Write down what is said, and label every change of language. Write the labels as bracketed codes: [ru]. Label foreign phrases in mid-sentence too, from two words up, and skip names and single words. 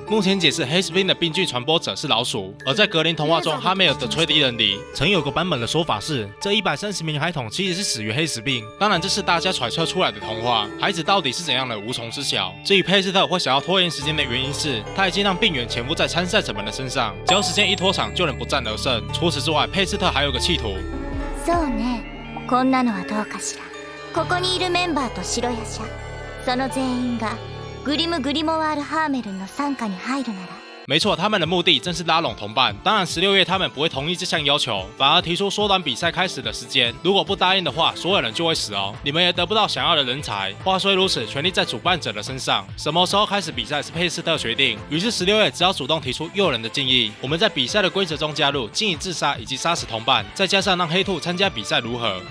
[zh] 目前解释黑死病的病菌传播者是老鼠。而在格林童话中，哈梅尔的吹笛人里曾有个版本的说法是，这130名孩童其实是死于黑死病。当然，这是大家揣测出来的童话，孩子到底是怎样的无从知晓。至于佩斯特会想要拖延时间的原因是，他已经让病源潜伏在参赛者们的身上，只要时间一拖长，就能不战而胜。除此之外，佩斯特还有个企图。 [ja] そうね、こんなのはどうかしら。ここにいるメンバーと白夜叉、その全員がグリム・グリモワール・ハーメルンの傘下に入るなら。 [zh] 没错，他们的目的正是拉拢同伴。当然16月他们不会同意这项要求，反而提出缩短比赛开始的时间。如果不答应的话，所有人就会死哦，你们也得不到想要的人才。话虽如此，权力在主办者的身上。什么时候开始比赛是佩斯特决定。于是16月只要主动提出诱人的建议，我们在比赛的规则中加入禁止自杀以及杀死同伴，再加上让黑兔参加比赛如何？